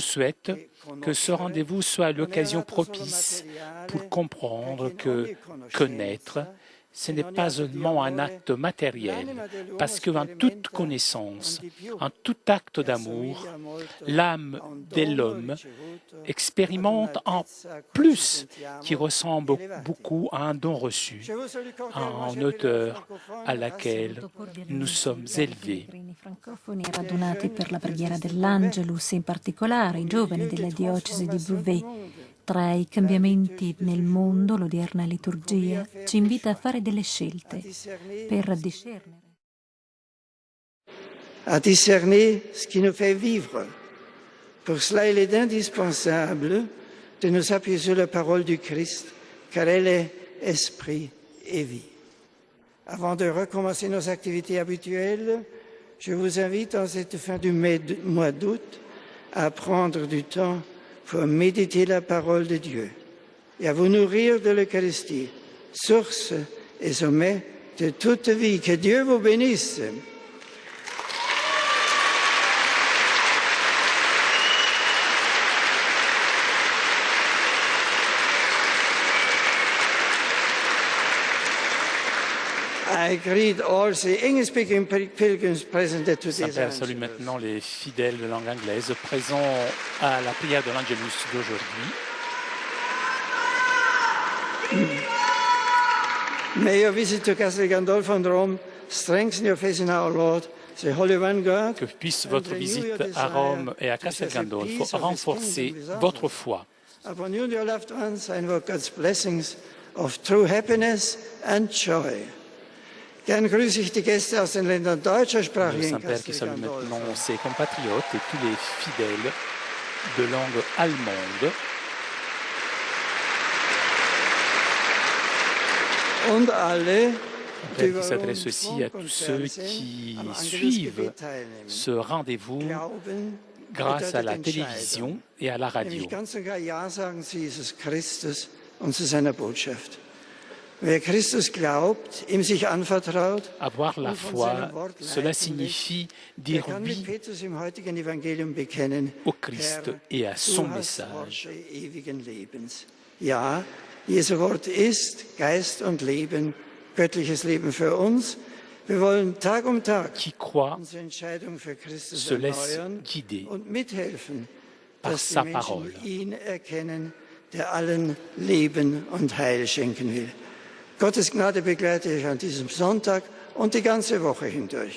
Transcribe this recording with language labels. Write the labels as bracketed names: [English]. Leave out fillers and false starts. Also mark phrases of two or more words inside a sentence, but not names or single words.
[French] souhaite que ce rendez-vous soit l'occasion propice pour comprendre que connaître, ce n'est pas seulement un acte matériel, parce qu'en toute connaissance, en tout acte d'amour, l'âme de l'homme expérimente en plus qui ressemble beaucoup à un don reçu, à une hauteur à laquelle nous sommes élevés. [Italian] Francofoni radunati per la preghiera dell'Angelus, in particolare i giovani della diocesi di Beauvais. Tra i cambiamenti nel mondo, l'odierna liturgia ci invita a fare delle scelte per discernere. [French] À discerner ce qui nous fait vivre. Pour cela, il est indispensable de nous appuyer sur la parole du Christ, car elle est esprit et vie. Avant de recommencer nos activités habituelles, je vous invite en cette fin du mois d'août à prendre du temps pour méditer la parole de Dieu et à vous nourrir de l'Eucharistie, source et sommet de toute vie. Que Dieu vous bénisse. [English] I greet all the English-speaking pilgrims present at today's [French] Saint-Père salue [English] Angelus. [French] maintenant les fidèles de langue anglaise présents à la prière de l'Angelus d'aujourd'hui. [English] May your visit to Castel Gandolfo and Rome strengthen your faith in our Lord, the Holy One God. [French] Que puisse votre visite à Rome et à Castel Gandolfo renforcer votre foi. [English] Upon you and your loved ones, I invoke God's blessings of true happiness and joy. [German] Gern grüße ich die Gäste aus den Ländern deutscher Sprache [French] Le [German] in [French] Saint-Père qui [German] Castel [French] salue [German] Gandolfo. [French] maintenant ses compatriotes et tous les fidèles de langue allemande. [German] Und alle, die [French] Père [German] über [French] qui s'adresse [German] uns [French] aussi à [German] Funk und [French] tous ceux [German] Fernsehen [French] qui [German] am [French] suivent [German] Angelusgebet teilnehmen. [French] ce rendez-vous [German] Glauben [French] grâce à la [German] bedeutet [French] télévision [German] Entscheidung. [French] et à la radio. [German] Nämlich ganz und gar Ja sagen zu Jesus Christus und zu seiner Botschaft. Wer Christus glaubt, ihm sich anvertraut, [French] Avoir la [German] und von [French] foi, [German] seinem Wort [French] cela [German] leiten [French] signifie [German] lässt, der [French] dire [German] kann mit [French] oui [German] Petrus im heutigen Evangelium bekennen, [French] au Christ [German] Herr, [French] et à son [German] du hast [French] message. [German] Worte ewigen Lebens. Ja, Jesu Wort ist Geist und Leben, göttliches Leben für uns. Wir wollen Tag um Tag [French] Qui croit [German] unsere Entscheidung für Christus [French] se laisse [German] erneuern [French] guider [German] und mithelfen, [French] par [German] dass die [French] sa [German] Menschen [French] parole. [German] ihn erkennen, der allen Leben und Heil schenken will. Gottes Gnade begleite euch an diesem Sonntag und die ganze Woche hindurch.